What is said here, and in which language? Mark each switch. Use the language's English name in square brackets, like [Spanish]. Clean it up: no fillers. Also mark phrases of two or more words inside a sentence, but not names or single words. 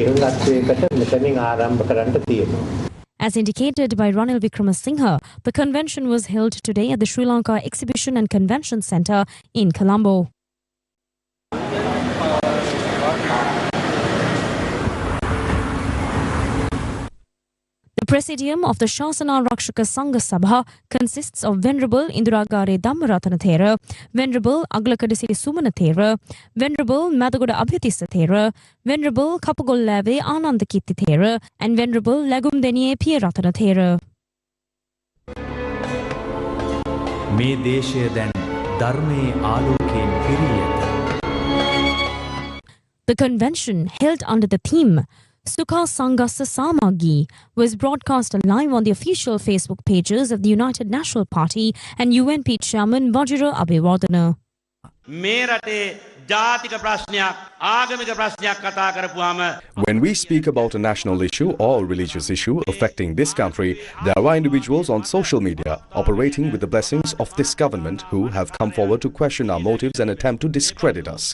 [English] As indicated by Ranil Wickramasinghe, the convention was held today at the Sri Lanka Exhibition and Convention Centre in Colombo. The Presidium of the Shasana Rakshaka Sangha Sabha consists of Venerable Induragare Dhammaratana Thera, Venerable Aglakadisiri Sumana Thera, Venerable Madagoda Abhyatissa Thera, Venerable Kapagollave Anandakirti Thera, and Venerable Lagumdeniye Piyaratana Thera. [Sinhala] මේ දේශය දැන් ධර්මයේ ආලෝකයෙන් පිරී ඇත. [English] The convention, held under the theme Sukha Sanghasa Samagi, was broadcast live on the official Facebook pages of the United National Party and UNP Chairman Vajira Abewardena. When we speak about a national issue or religious issue affecting this country, there are individuals on social media operating with the blessings of this government who have come forward to question our motives and attempt to discredit us.